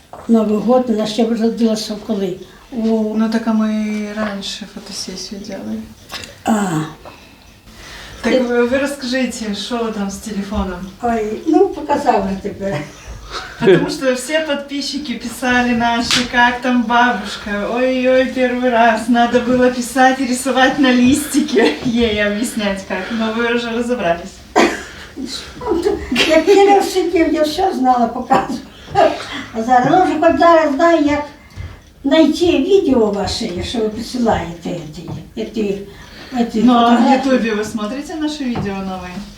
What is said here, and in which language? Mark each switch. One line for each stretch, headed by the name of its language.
Ukrainian: Новий год, вона ще родилася коли?
Russian: Ну так а мы раньше фотосессию делали. А, Так вы расскажите, что вы там с телефоном?
Ukrainian: ой, ну показав же тебе.
Russian: Потому что все подписчики писали наши, как там бабушка. Ой-ой, первый раз. Надо было писать и рисовать на листике. Ей объяснять как. Но вы уже разобрались.
Ukrainian: Я Кирил сидів, я все знала, показувала. А зараз, ну вже хоч зараз знаю, як знайти відео ваше, що ви присилаєте. Ці
Russian: Ну а в
Ukrainian: фотографії.
Russian: Ютубе вы смотрите наши видео новые?